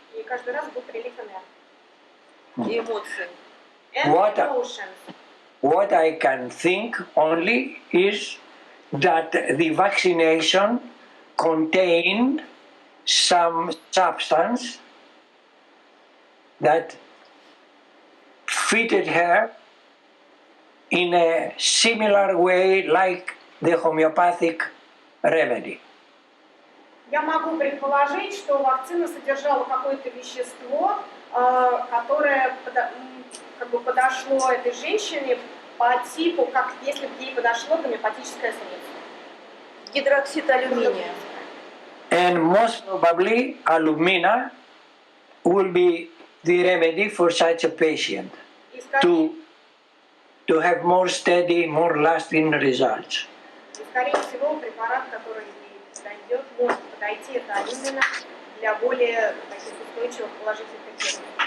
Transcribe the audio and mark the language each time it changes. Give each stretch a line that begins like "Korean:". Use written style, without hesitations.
Russian: И каждый раз был прилив энергии. И эмоции.
English: And emotions. What I can think only is that the vaccination contained some substance that fitted her in a similar way like the homeopathic remedy.
Russian: Я могу предположить, что вакцина содержала какое-то вещество, которое как бы подошло этой женщине по типу, как если бы ей подошло гомеопатическое средство. Гидроксид алюминия.
English: And most probably alumina will be the remedy for such a patient to have more steady, more lasting results.
Russian: И, скорее всего, препарат, который ей подойдет, может подойти, это именно для более таких устойчивых положительных эффектов.